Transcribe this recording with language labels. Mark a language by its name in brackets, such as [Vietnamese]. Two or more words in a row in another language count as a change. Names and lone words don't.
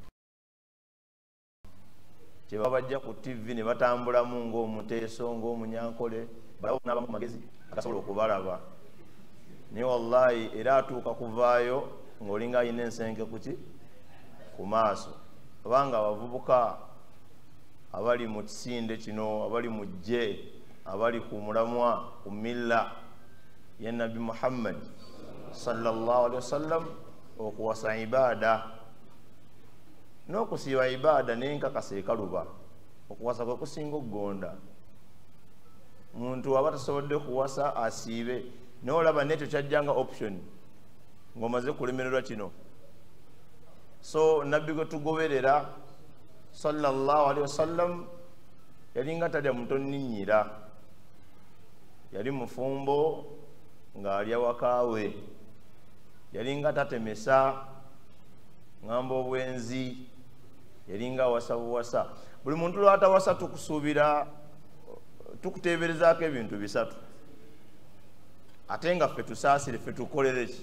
[Ganda] Kyebaba bajja ku TV ne batambulamu ng'omuteeso, ng'omunyankole, balawo n'abamu magezi agasobola okubalaba. Naye wallahi era atuuka kuvaayo ng'olinga alina ensenke kuki ku maaso. Kubanga abavubuka abali mu kisinde kino, abali mu ggye, abali ku mulamwa ku milla ya Nabi Muhammad [Arabic] صلى الله عليه وسلم, [Ganda] okuwasa ibaada n'okusiiba ibaada n'enkakasa ekaluba, okuwasa kwe kusinga okugonda. Muntu aba tasobodde kuwasa asiibe, naye olaba n'ekyo kyajjanga option ng'omaze kulemererwa kino. so nabbi gwe tugoberera [Arabic] صلى الله عليه وسلم [Ganda] yalinga talya mutonninyira, yali mufumbo ng'alya wakaawe, yalinga tatemesa ngamba obwenzi, yalinga awasa buwasa. Buli muntu lwatawasa tukusuubira tukuteeberezaako ebintu bisatu, ate nga ffe tusaasire, ffe tukolere ki.